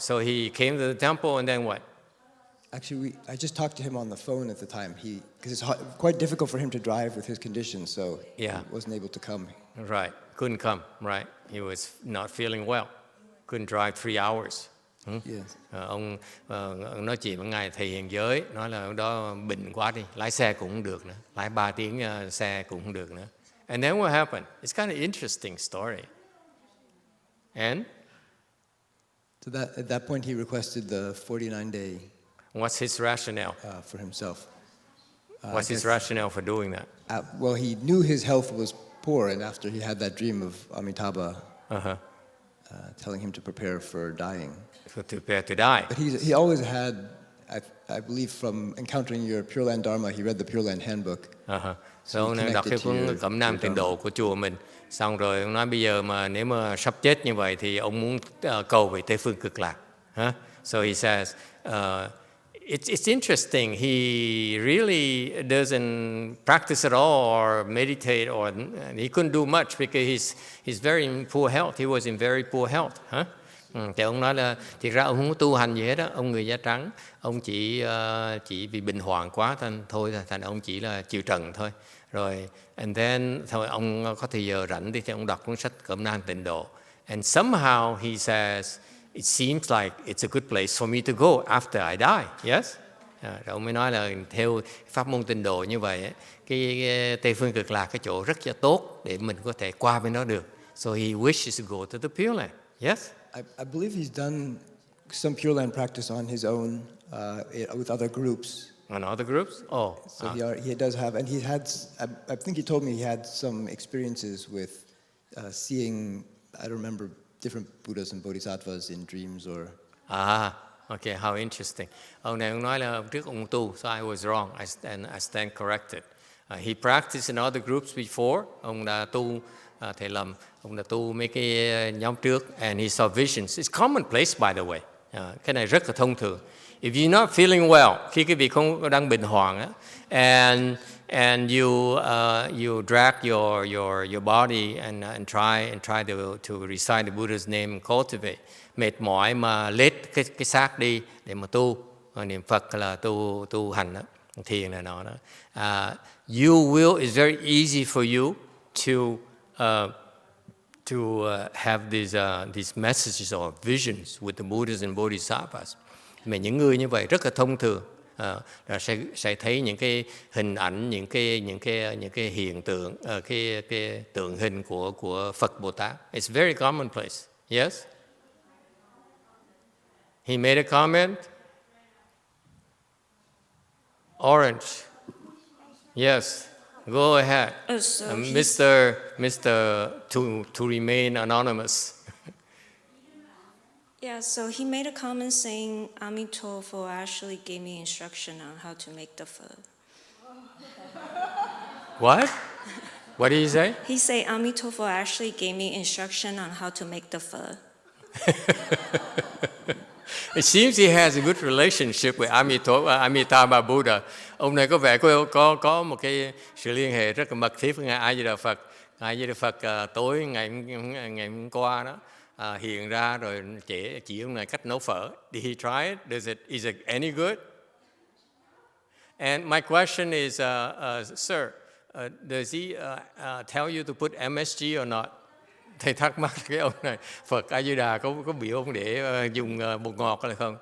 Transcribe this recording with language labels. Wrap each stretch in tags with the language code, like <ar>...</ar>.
<en>So he came to the temple, and then what? Actually, I just talked to him on the phone at the time. Because it's quite difficult for him to drive with his condition, so Yeah. he wasn't able to come. Right, couldn't come. Right, he was not feeling well, couldn't drive 3 hours. Yes.</en> <vi>Ông nói chuyện với ngài thầy hiền giới, nói là ông đó bệnh quá đi, lái xe cũng không được nữa, lái 3 tiếng xe cũng không được nữa.</vi> <en>And then what happened? It's kind of interesting story. And So at that point, he requested the 49 day what's his rationale? for himself. What's his rationale for doing that? Well, he knew his health was poor, and after he had that dream of Amitabha telling him to prepare for dying. To prepare to die. But he always had, I believe, from encountering your Pure Land Dharma, he read the Pure Land Handbook.</en> <vi>So ông đọc cái cuốn Cẩm Nang Tịnh Độ của chùa mình, xong rồi ông nói bây giờ mà nếu mà sắp chết như vậy thì ông muốn cầu về Tây Phương Cực Lạc.</vi> <en>So he says, it's interesting. He really doesn't practice at all or meditate, or he couldn't do much because he's very in poor health. He was in very poor health.</en> <vi>Thì ông nói là thiệt ra ông không có tu hành gì hết á, ông người da trắng, ông chỉ vì bệnh hoạn quá thôi, thành ông chỉ là chịu trần thôi. Rồi</vi> <en>and then</en> <vi>thôi ông có thời giờ rảnh thì ông đọc cuốn sách Cẩm Nang Tịnh Độ.</vi> <en>And somehow he says it seems like it's a good place for me to go after I die. Yes.</en> <vi>Rồi ông mới nói là theo pháp môn Tịnh Độ như vậy, cái Tây Phương Cực Lạc cái chỗ rất là tốt để mình có thể qua bên đó được.</vi> <en>So he wishes to go to the Pure Land. Yes. I believe he's done some Pure Land practice on his own with other groups. On other groups? Oh. So he does have, and he had, I think he told me he had some experiences with seeing, I don't remember, different Buddhas and Bodhisattvas in dreams or... Okay, how interesting.</en> <vi>Ông này ông nói là trước ông tu,</vi> <en>so I was wrong. I stand corrected. He practiced in other groups before.</en> <vi>Ông đã tu, thầy lầm, ông đã tu mấy cái nhóm trước,</vi> <en>and he saw visions. It's commonplace, by the way.</en> <vi>Cái này rất là thông thường.</vi> <en>If you're not feeling well,</en> <vi>khi cái vị không đang bệnh hoạn á,</vi> <en>and you drag your body and try to recite the Buddha's name and cultivate,</en> <vi>mệt mỏi mà lết cái xác đi để mà tu, niệm Phật là tu hành đó, thiền này nọ đó.</vi> <en>It's very easy for you to have these messages or visions with the Buddhas and Bodhisattvas.</en> <vi>Mà những người như vậy rất là thông thường, là sẽ thấy những cái hình ảnh, những cái hiện tượng, cái tượng hình của Phật Bồ Tát.</vi> <en>It's very commonplace. Yes. He made a comment. Orange. Yes. Go ahead. So Mr. to remain anonymous. Yeah, so he made a comment saying Amitofo actually gave me instruction on how to make the pho. What? What did he say? He said Amitofo actually gave me instruction on how to make the pho. It seems he has a good relationship with Amitabha Buddha.</en> <vi>Ông này có vẻ có một cái sự liên hệ rất là mật thiết với Ngài A Di Đà Phật. Ngài A Di Đà Phật tối ngày hôm qua đó hiện ra rồi chỉ ông này cách nấu phở.</vi> <en>Did he try it? Is it any good? And my question is, sir, does he tell you to put MSG or not?</en> <vi>Thầy thắc mắc cái ông này, Phật A Di Đà có biểu ông để dùng bột ngọt hay không?</vi>